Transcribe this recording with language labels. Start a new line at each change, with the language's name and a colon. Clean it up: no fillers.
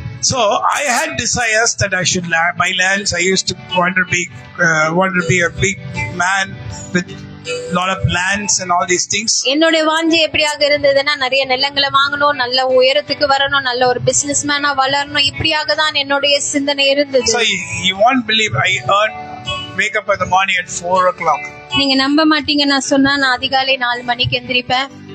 English: So I had desires that I should buy lands. I used to want to be a big man with lot of lands and all these things.
Tamil: என்னோட வாஞ்சை எப்படியாக இருந்ததுன்னா, நிறைய நிலங்களை வாங்கணும், நல்ல உயரத்துக்கு வரணும், நல்ல ஒரு பிசினஸ்மேனா வளரணும், இப்படியாக தான் என்னுடைய சிந்தனை இருந்தது.
English: So you won't believe I wake up in the morning at 4 o'clock.
Tamil: நீங்க நம்ப மாட்டீங்க, நான் சொன்னா நான் அதிகாலை 4 மணிக்கு எந்திரிப்பேன்.